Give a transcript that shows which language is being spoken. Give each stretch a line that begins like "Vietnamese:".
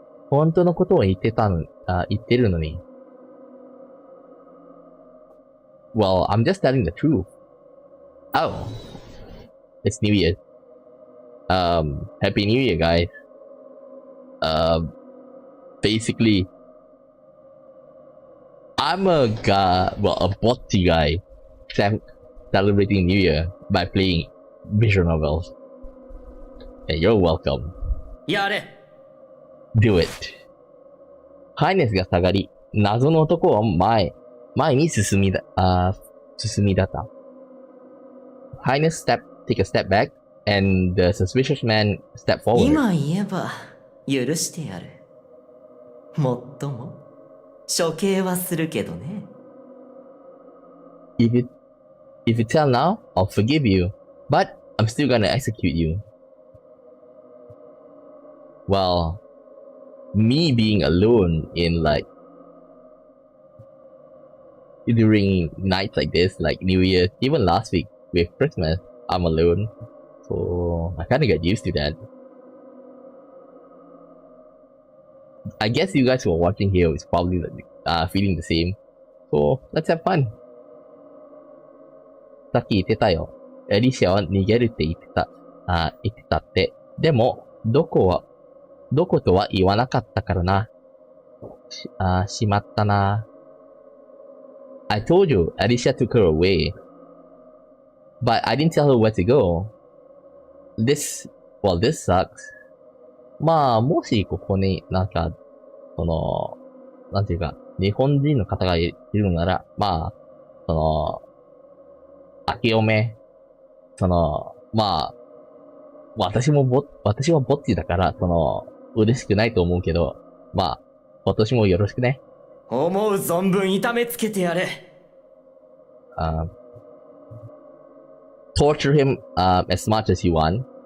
Japanese: 本当のことを言ってるのに。
English: Well, I'm just telling the truth. Oh. It's New Year. Happy New Year, guys. Basically, I'm a botsy guy celebrating New Year by playing visual novels. And you're welcome.
Japanese: やれ!
English: Do it.
Japanese: ハイネスが下がり、謎の男は前に進みだった。
English: Highness take a step back, and the suspicious man stepped forward.
Japanese: 今言えば許してやる。もっとも処刑はするけどね。
English: If you tell now, I'll forgive you, but I'm still gonna execute you. Well, me being alone in during nights like this, like New Year, even last week with Christmas, I'm alone. So I kinda get used to that. I guess you guys who are watching here is probably feeling the same. So let's have fun.
Japanese: さっき言ってたよ。エリシャは逃げるって言ってたって。でも、どことは言わなかったからな。しまったな。
English: I told you, Alicia took her away. But I didn't tell her where to go. This sucks.
Japanese: まあ、もしここになんか、なんていうか、日本人の方がいるのなら、まあ、明けおめ、まあ、私はぼっちだから、嬉しくないと思うけど、まあ、今年もよろしくね。思う存分痛めつけてやれ。
English: torture him, as much as you want.